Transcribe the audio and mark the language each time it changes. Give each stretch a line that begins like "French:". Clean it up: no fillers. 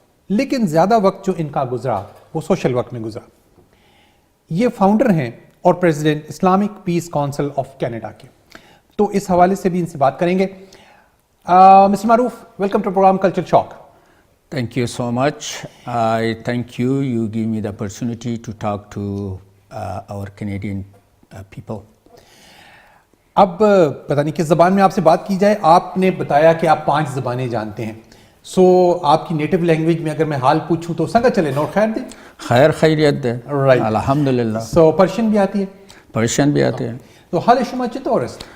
Urdu: لیکن زیادہ وقت جو ان کا گزرا وہ سوشل ورک میں گزرا۔ یہ فاؤنڈر ہیں اور president Islamic piece council of Canada کے، تو اس حوالے سے بھی ان سے بات کریں گے۔ مسٹر معروف، welcome to program culture shock.
English: Thank you so much. I thank you. You give me the opportunity to talk to our Canadian people.
Urdu: اب پتہ نہیں کس زبان میں آپ سے بات کی جائے۔ آپ نے بتایا کہ آپ 5 زبانیں جانتے ہیں، سو آپ کی نیٹو لینگویج میں اگر میں حال پوچھوں تو
Pashto: سنگا چلے نور خیر دے؟ خیر خیریت دے،
English: Right.
Urdu: الحمدللہ۔ سو پرشین بھی آتی ہے؟ پرشین بھی آتے ہیں۔
Persian: تو حال شما چطور است؟